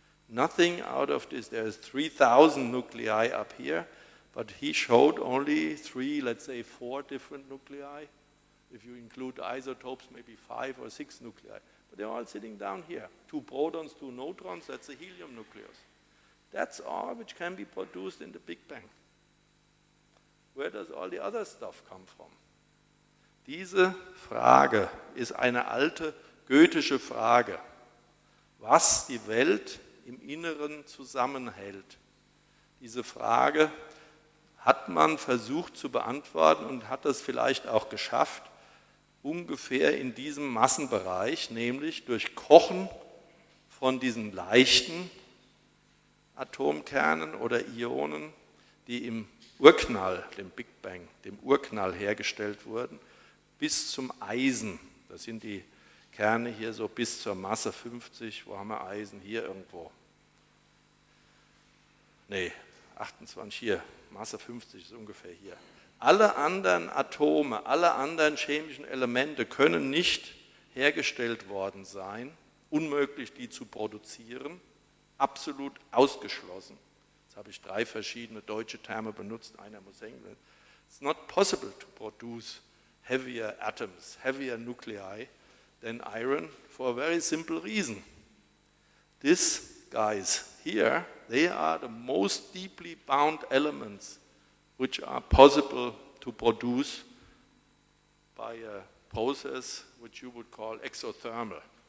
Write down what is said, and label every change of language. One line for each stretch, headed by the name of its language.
English: Nothing out of this. There's 3,000 nuclei up here, but he showed only 3, let's say 4 different nuclei. If you include isotopes, maybe 5 or 6 nuclei. But they're all sitting down here. 2 protons, 2 neutrons, that's a helium nucleus. That's all which can be produced in the Big Bang. Where does all the other stuff come from?
German: Diese Frage ist eine alte goethische Frage, was die Welt im Inneren zusammenhält. Diese Frage hat man versucht zu beantworten und hat es vielleicht auch geschafft, ungefähr in diesem Massenbereich, nämlich durch Kochen von diesen leichten Atomkernen oder Ionen, die im Urknall, dem Big Bang, dem Urknall hergestellt wurden, bis zum Eisen. Das sind die Kerne hier so bis zur Masse 50. Wo haben wir Eisen? Hier irgendwo. Nee, 28 hier. Masse 50 ist ungefähr hier. Alle anderen Atome, alle anderen chemischen Elemente können nicht hergestellt worden sein. Unmöglich, die zu produzieren. Absolut ausgeschlossen. Jetzt habe ich 3 verschiedene deutsche Terme benutzt, einer muss hängen bleiben.
English: It's not possible to produce heavier atoms, heavier nuclei than iron for a very simple reason. These guys here, they are the most deeply bound elements which are possible to produce by a process which you would call exothermal.